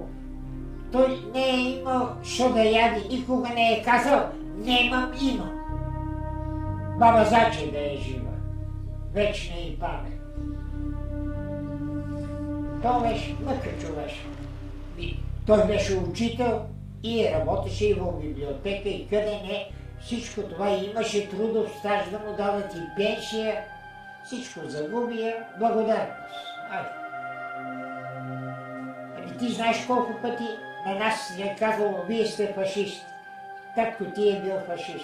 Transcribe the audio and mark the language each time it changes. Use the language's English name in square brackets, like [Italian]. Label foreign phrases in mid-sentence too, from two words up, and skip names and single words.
[Macedonian] Тој не е имал што да јади, никога не е казал, немам, имам. Баба Заче да е жива, вечна и памет. Тоа беше мъка човешко. Тој беше учител и работеше и во библиотека и къде не. [Bulgarian] Всичко това имаше трудов стаж да му дадат и пенсия. Всичко загубија, благодарност. [Macedonian] Ајде. [Bulgarian] Ти знаеш колко пъти на нас е казало, вие сте фашисти. Татко ти е бил фашист.